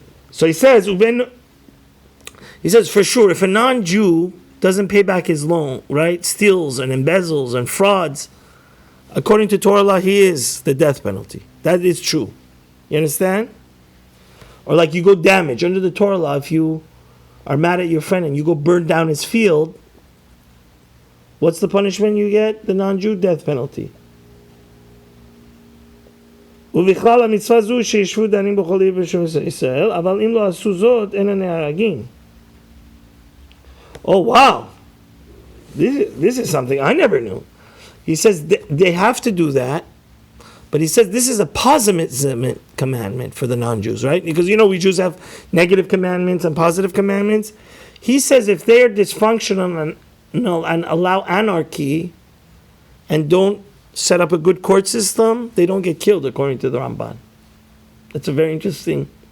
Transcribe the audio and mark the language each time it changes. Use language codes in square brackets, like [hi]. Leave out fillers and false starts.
[en] So he says for sure, if a non-Jew doesn't pay back his loan, right, steals and embezzles and frauds, according to Torah law, he is the death penalty. That is true. You understand? Or like you go damage under the Torah law, if you are mad at your friend and you go burn down his field, what's the punishment you get? The non-Jew death penalty. [he] ובכלל המצווה זו שישבו דנים בכל עיר בישראל, אבל אם לא עשו זאת, אין הנהרגים. [en] Oh wow, this is something I never knew. He says they have to do that, but he says this is a positive commandment for the non-Jews, right? Because we Jews have negative commandments and positive commandments. He says if they are dysfunctional and allow anarchy and don't set up a good court system, they don't get killed, according to the Ramban. That's a very interesting.